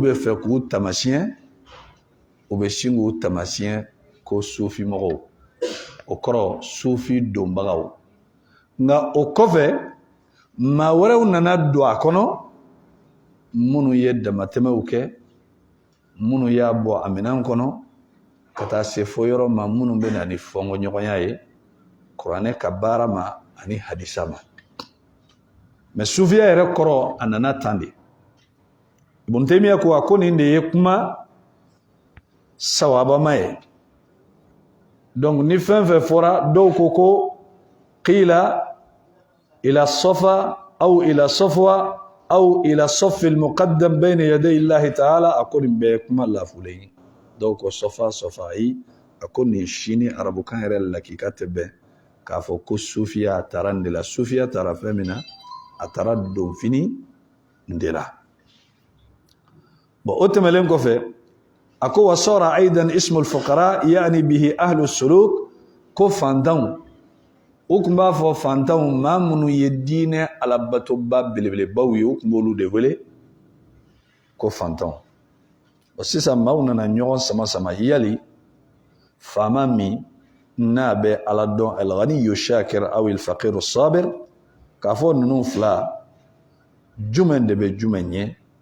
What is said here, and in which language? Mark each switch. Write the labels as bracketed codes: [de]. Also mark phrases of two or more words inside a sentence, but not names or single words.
[bm] bɛ fɛ k'u tamasiyɛn u bɛ sin k'u tamasiyɛn ko sufi mɔgɔw o kɔrɔ sufi donbagaw nka o kɔfɛ maa wɛrɛw nana don a kɔnɔ minnu ye damatɛmɛw kɛ minnu y'a bɔ a minɛn kɔnɔ ka taa se fo yɔrɔ ma minnu bɛ na ni fɔnkɔɲɔgɔnya ye kuranɛ ka baara ma ani hadisa ma mɛ sufiya yɛrɛ kɔrɔ a nana tan de Ibn Taymiyyah ko a ko nin de ye kuma sawabama ye donc ni fɛn fɛn fɔra dɔw ko ko [ar] قيل إلى صفا أو إلى صفوة أو إلى صفي المقدم بين يدي الله تعالى [bm] a ko nin bɛɛ ye kuma lafulen ye dɔw ko safa ayi a ko nin sini arabukan yɛrɛ lakika tɛ bɛn k'a fɔ ko sufiya a taara nin de la sufiya taara fɛn min na a taara don fini de la bon o tɛmɛlen kɔfɛ ako [ar] وصار أيضا اسم الفقراء يعني به أهل السلوك [bm] ko fantanw o tun b'a fɔ fantanw maa minnu ye diinɛ alabatoba belebelebaw ye o tun b'olu de wele ko fantanw sisan maaw nana ɲɔgɔn sama sama yali faama min n'a bɛ ala dɔn [ar] الغني الشاكر أو الفقير الصابر [bm] k'a fɔ ninnu fila jumɛn de bɛ jumɛn ɲɛ